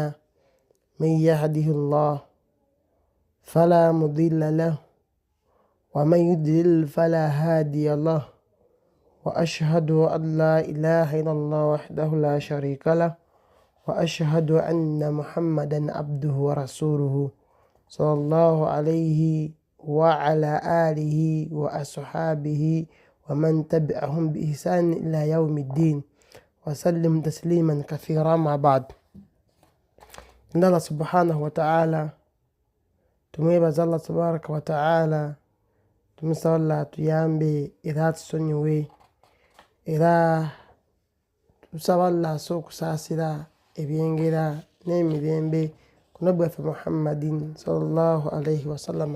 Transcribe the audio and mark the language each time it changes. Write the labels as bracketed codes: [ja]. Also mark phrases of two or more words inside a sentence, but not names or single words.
[ar] من يهده الله فلا مضل له ومن يضلل فلا هادي له وأشهد أن لا إله إلا الله وحده لا شريك له وأشهد أن محمدا عبده ورسوله صلى الله عليه وعلى آله وأصحابه ومن تبعهم بإحسان إلى يوم الدين وسلم تسليما كثيرا. ما بعد. الله سبحانه وتعالى [lg] tumebaza [ar] الله تبارك وتعالى [lg] tumusawalla tuyambe era tusonyiwe era tusaba Allah asokusaasira ebyengera n'emirembe ku nabbi waffe Muhammadin [ar] صلى الله عليه وسلم.